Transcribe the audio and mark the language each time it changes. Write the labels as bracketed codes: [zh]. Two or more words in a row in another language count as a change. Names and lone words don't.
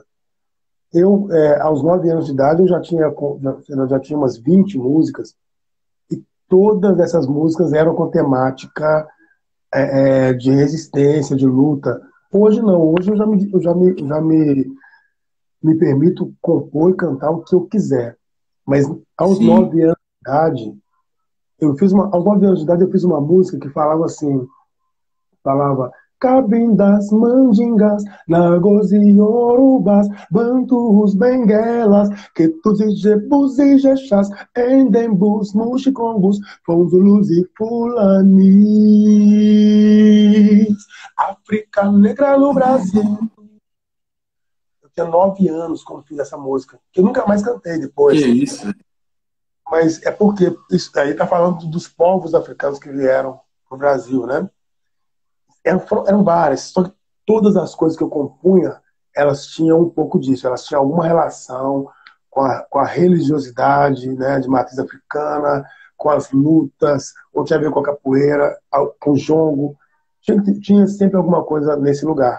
[pt] Eu, aos 9 anos de idade, eu já tinha umas 20 músicas e todas essas músicas eram com temática de resistência, de luta. Hoje não, hoje me permito compor e cantar o que eu quiser. Mas aos Sim. 9 anos de idade, aos 9 anos de idade eu fiz uma música que falava assim, falava Cabindas, Mandingas, Nagos e Yorubas, Bantus, Benguelas, Quetus e Jebus e Jexás, Endembus, Muxicombus, Fonzulus e Fulanis, África Negra no Brasil. Eu tinha 9 anos quando fiz essa música, que eu nunca mais cantei Que depois. isso? Mas é porque isso aí está falando dos povos africanos que vieram para o Brasil, né? Eram várias, só que todas as coisas que eu compunha, elas tinham um pouco disso, elas tinham alguma relação com a religiosidade, né, de matriz africana, com as lutas, ou tinha a ver com a capoeira, com o jongo, tinha sempre alguma coisa nesse lugar.